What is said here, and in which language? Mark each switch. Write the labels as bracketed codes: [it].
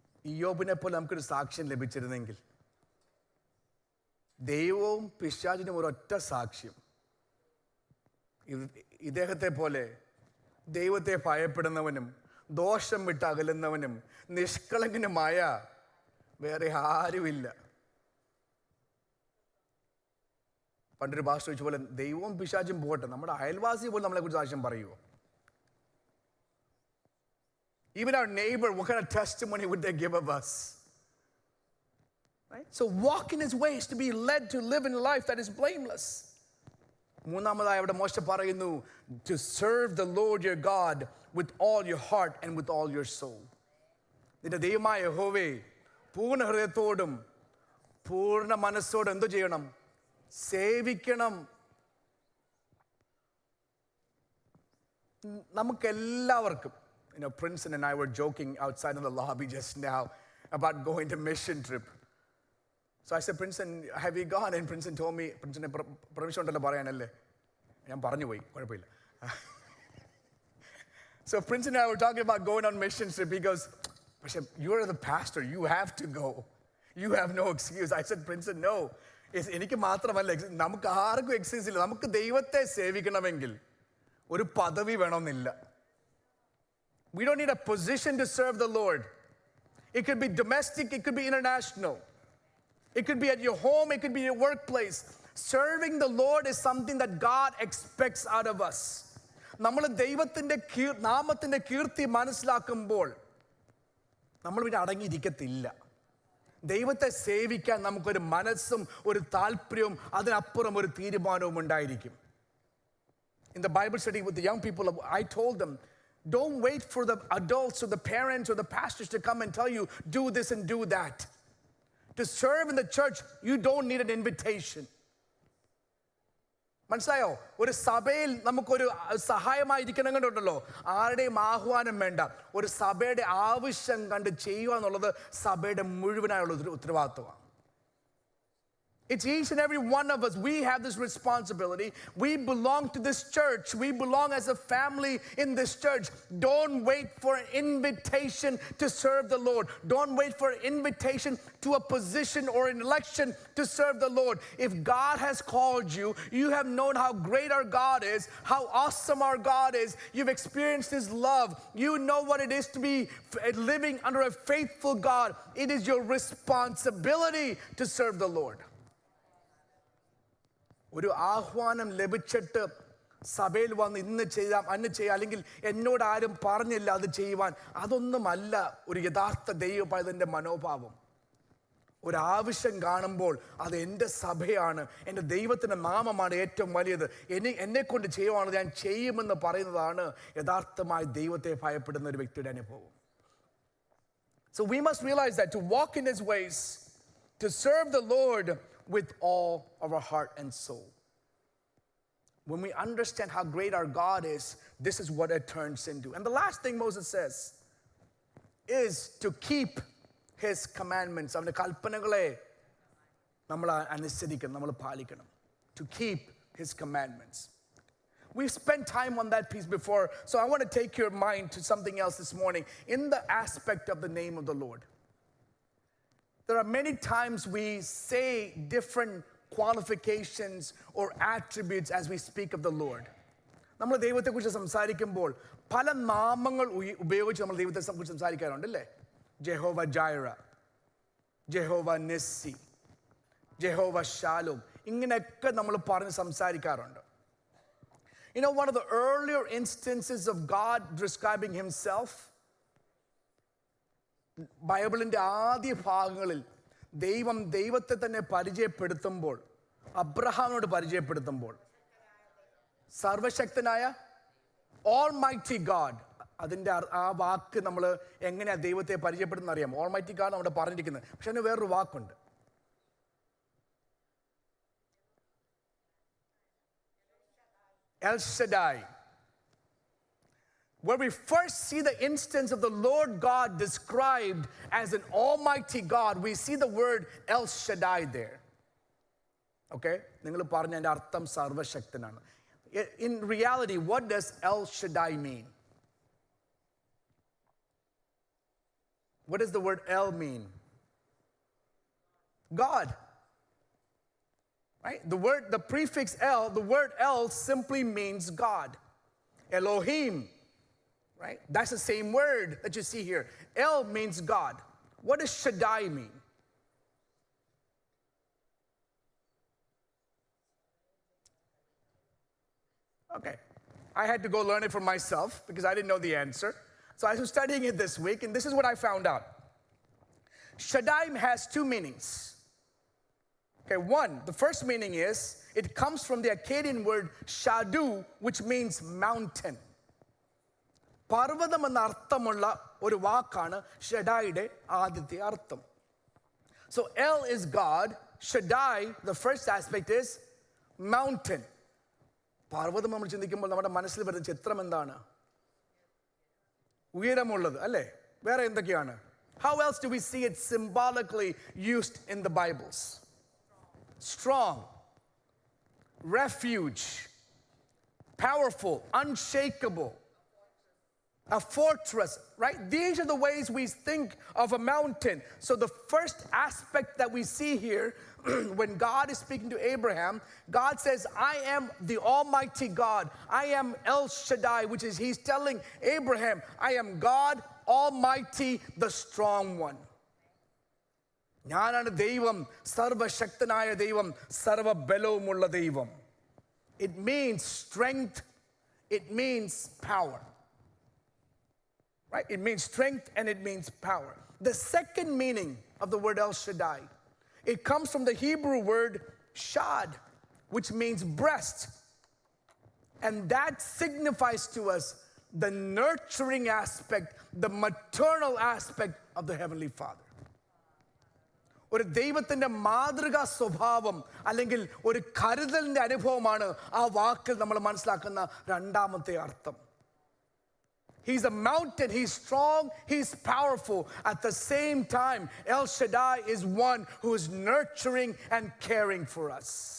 [ml] ഇയ്യോബിനെ പോലെ നമുക്കൊരു സാക്ഷ്യം ലഭിച്ചിരുന്നെങ്കിൽ, ദൈവവും പിശാചിനും ഒരൊറ്റ സാക്ഷ്യം, ഇദ്ദേഹത്തെ പോലെ ദൈവത്തെ ഭയപ്പെടുന്നവനും ദോഷം വിട്ട് അകലുന്നവനും നിഷ്കളങ്കനുമായ വേറെ ആരുമില്ല. പണ്ടൊരു ഭാഷ ചോദിച്ച പോലെ, ദൈവവും പിശാചും പോട്ടെ, നമ്മുടെ അയൽവാസി പോലും നമ്മളെക്കുറിച്ച് സാക്ഷ്യം പറയുമോ? [en] Even our neighbor, what kind of testimony would they give of us? Right? So walk in his ways, to be led to live in a life that is blameless. [ml] മൂന്നാമതായി അവിടെ മോശ പറയുന്നു, [en] to serve the Lord your God with all your heart and with all your soul. [ml] നിന്റെ ദൈവമായ യഹോവേ പൂർണ്ണ ഹൃദയത്തോടും പൂർണ്ണ മനസ്സോടും എന്തു ചെയ്യണം? സേവിക്കണം. നമുക്കെല്ലാവർക്കും, [en] Princeton and I were joking outside of the lobby just now. about going to mission trip. So I said, Princeton, have you gone? And Princeton told me, Princeton, permission [ml] ഉണ്ടല്ലോ പറയാനല്ലേ? ഞാൻ പറഞ്ഞു പോയി, കുഴപ്പമില്ല. [en] So Princeton and I were talking about going on mission trip. He goes, Bishop, you're the pastor. You have to go. You have no excuse. I said, Princeton, no. [ml] എനിക്ക് മാത്രമല്ല, നമുക്ക് ആർക്കും excuse ഇല്ല. നമുക്ക് ദൈവത്തെ സേവിക്കണമെങ്കിൽ ഒരു പദവി വേണമെന്നില്ല. [en] We don't need a position to serve the Lord. It could be domestic, it could be international. It could be at your home, it could be your workplace. Serving the Lord is something that God expects out of us. [ml] നമ്മൾ ദൈവത്തിൻ്റെ നാമത്തിൻ്റെ കീർത്തി മനസ്സിലാക്കുമ്പോൾ നമ്മൾ പിന്നെ അടങ്ങിയിരിക്കത്തില്ല. ദൈവത്തെ സേവിക്കാൻ നമുക്കൊരു മനസ്സും ഒരു താല്പര്യവും അതിനപ്പുറം ഒരു തീരുമാനവും ഉണ്ടായിരിക്കും. [en] In the Bible study with the young people, I told them, don't wait for the adults or the parents or the pastors to come and tell you, do this and do that. To serve in the church, you don't need an invitation. [ml] മനസ്സിലായോ? ഒരു സഭയിൽ നമുക്കൊരു സഹായമായിരിക്കണം കണ്ടുണ്ടല്ലോ, ആരുടെയും ആഹ്വാനം വേണ്ട. ഒരു സഭയുടെ ആവശ്യം കണ്ട് ചെയ്യുക എന്നുള്ളത് സഭയുടെ മുഴുവനായുള്ള ഉത്തരവാദിത്വമാണ്. [en] It's each and every one of us. We have this responsibility. We belong to this church. We belong as a family in this church. Don't wait for an invitation to serve the Lord. Don't wait for an invitation to a position or an election to serve the Lord. If God has called you, you have known how great our God is, how awesome our God is. You've experienced His love. You know what it is to be living under a faithful God. It is your responsibility to serve the Lord. [ml] ഒരു ആഹ്വാനം ലഭിച്ചിട്ട് സഭയിൽ വന്ന് ഇന്ന് ചെയ്യാം അന്ന് ചെയ്യാം, അല്ലെങ്കിൽ എന്നോട് ആരും പറഞ്ഞില്ല അത് ചെയ്യുവാൻ, അതൊന്നുമല്ല ഒരു യഥാർത്ഥ ദൈവപൈതലിന്റെ മനോഭാവം. ഒരാവശ്യം കാണുമ്പോൾ അത് എൻ്റെ സഭയാണ്, എൻ്റെ ദൈവത്തിൻ്റെ നാമമാണ് ഏറ്റവും വലിയത്, എന്നെ കൊണ്ട് ചെയ്യുവാണ്, ഞാൻ ചെയ്യുമെന്ന് പറയുന്നതാണ് യഥാർത്ഥമായി ദൈവത്തെ ഭയപ്പെടുന്ന ഒരു വ്യക്തിയുടെ അനുഭവം. [en] So we must realize that to walk in His ways, to serve the Lord with all of our heart and soul. When we understand how great our God is, this is what it turns into. And the last thing Moses says is to keep His commandments. [ml] അവന്റെ കൽപ്പനകളെ നമ്മൾ അനുസരിക്കണം, നമ്മൾ പാലിക്കണം. [en] To keep His commandments. We've spent time on that piece before, so I want to take your mind to something else this morning in the aspect of the name of the Lord. There are many times we say different qualifications or attributes as we speak of the Lord. [ml] നമ്മൾ ദൈവത്തെക്കുറിച്ച് സംസാരിക്കുമ്പോൾ പല നാമങ്ങൾ ഉപയോഗിച്ച് നമ്മൾ ദൈവത്തെക്കുറിച്ച് സംസാരിക്കാറുണ്ട് അല്ലേ? Jehovah Jireh, Jehovah Nissy, Jehovah Shalom, ഇങ്ങനെയൊക്കെ നമ്മൾ പറഞ്ഞ് സംസാരിക്കാറുണ്ട്. [en] You know, one of the earlier instances of God describing Himself, [ml] ബൈബിളിൻ്റെ ആദ്യ ഭാഗങ്ങളിൽ ദൈവത്തെ തന്നെ പരിചയപ്പെടുത്തുമ്പോൾ, അബ്രഹാമിനോട് പരിചയപ്പെടുത്തുമ്പോൾ, സർവശക്തനായ ഓൾമൈറ്റി ഗാഡ്, അതിൻ്റെ ആ വാക്ക് നമ്മൾ എങ്ങനെയാണ് ദൈവത്തെ പരിചയപ്പെടുത്തുന്ന അറിയാം. ഓൾമൈറ്റി ഗാഡ് അവിടെ പറഞ്ഞിരിക്കുന്നത്, പക്ഷെ അതിന് വേറൊരു വാക്കുണ്ട്. L ഷഡായ്. [en] Where we first see the instance of the Lord God described as an almighty God, we see the word El Shaddai there. Okay? [ml] നിങ്ങൾ പറഞ്ഞ അതിൻ്റെ അർത്ഥം സർവശക്തനാണ്. [en] In reality, what does El Shaddai mean? What does the word El mean? God. Right? The prefix El, the word El simply means God. Elohim. Right? That's the same word that you see here. El means God. What does Shaddai mean? Okay. I had to go learn it for myself because I didn't know the answer. So I was studying it this week, and this is what I found out. Shaddai has two meanings. Okay, one, the first meaning is, it comes from the Akkadian word shadu, which means mountain. [ml] പർവ്വതം എന്ന അർത്ഥമുള്ള ഒരു വാക്കാണ് ഷഡായിയുടെ ആദ്യത്തെ അർത്ഥം. [en] So El is God, Shaddai, the first aspect is mountain. [ml] പർവ്വതം നമ്മൾ ചിന്തിക്കുമ്പോൾ നമ്മുടെ മനസ്സിൽ വരുന്ന ചിത്രം എന്താണ്? ഉയരമുള്ളത് അല്ലേ? വേറെ എന്തൊക്കെയാണ്? [en] How else do we see it symbolically used in the Bibles? Strong, refuge, powerful, unshakable, a fortress, right? These are the ways we think of a mountain. So the first aspect that we see here, when God is speaking to Abraham, God says, I am the Almighty God. I am El Shaddai, which is, he's telling Abraham, I am God Almighty, the strong one. [ml] ഞാനാണ് ദൈവം, സർവശക്തനായ ദൈവം, സർവബലവുമുള്ള ദൈവം. [en] It means strength, it means power. Right? It means strength and it means power. The second meaning of the word El Shaddai, it comes from the Hebrew word shad, which means breast. And that signifies to us the nurturing aspect, the maternal aspect of the Heavenly Father. [ml] ഒരു ദൈവത്തിൻ്റെ മാതൃകാ സ്വഭാവം അല്ലെങ്കിൽ ഒരു കരുതലിൻ്റെ അനുഭവമാണ് ആ വാക്കിൽ നമ്മൾ മനസ്സിലാക്കുന്ന രണ്ടാമത്തെ അർത്ഥം. [en] He's a mountain, he's strong, he's powerful. At the same time, El Shaddai is one who is nurturing and caring for us.